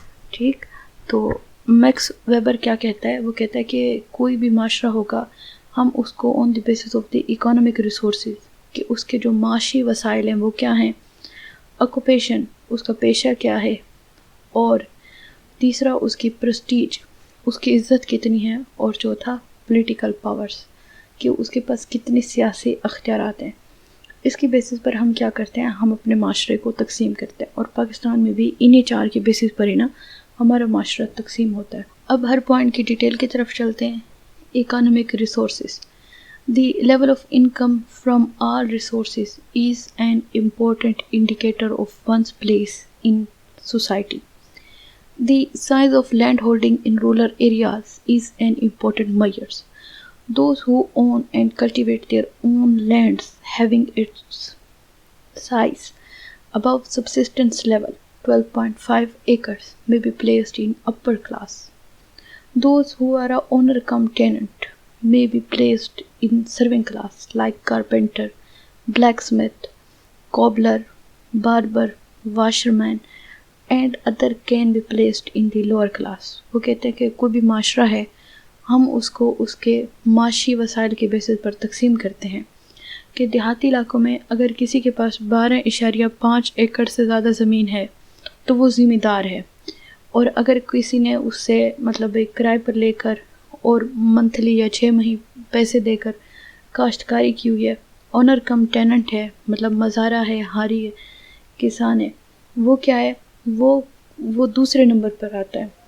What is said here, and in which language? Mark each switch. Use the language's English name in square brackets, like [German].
[Urdu] ٹھیک، تو Max Weber کیا کہتا ہے؟ وہ کہتا ہے کہ کوئی بھی معاشرہ ہوگا، ہم اس کو [English] on the basis of the economic resources, [Urdu] کہ اس کے جو معاشی وسائل ہیں وہ کیا ہیں، آکوپیشن اس کا پیشہ کیا ہے، اور تیسرا اس کی پرسٹیج اس کی عزت کتنی ہے، اور چوتھا پولیٹیکل پاورز کہ اس کے پاس کتنی سیاسی اختیارات ہیں. اس کی بیسس پر ہم کیا کرتے ہیں، ہم اپنے معاشرے کو تقسیم کرتے ہیں، اور پاکستان میں بھی انہی 4 کی بیسس پر ہی نا ہمارا معاشرہ تقسیم ہوتا ہے. اب ہر پوائنٹ کی ڈیٹیل کی طرف چلتے ہیں. [English] Economic resources. The level of income from all resources is an important indicator of one's place in society. The size of land holding in rural areas is an important measure. Those who own and cultivate their own lands having its size above subsistence level 12.5 acres may be placed in upper class. Those who are a owner cum tenant may be placed in serving class like carpenter, blacksmith, cobbler, barber, washerman and other can be placed in the lower class. [Urdu] وہ کہتے ہیں کہ کوئی بھی معاشرہ ہے، ہم اس کو اس کے معاشی وسائل کے بیسس پر تقسیم کرتے ہیں کہ دیہاتی علاقوں میں اگر کسی کے پاس 12.5 ایکڑ سے زیادہ زمین ہے تو وہ ذمہ دار ہے، اور اگر کسی نے اس سے مطلب ایک کرائے پر لے کر اور منتھلی یا 6 مہینے پیسے دے کر کاشتکاری کی ہوئی ہے، آنر کم ٹیننٹ ہے، مطلب مزارع ہے، ہاری ہے، کسان ہے، وہ کیا ہے، وہ دوسرے نمبر پر آتا ہے.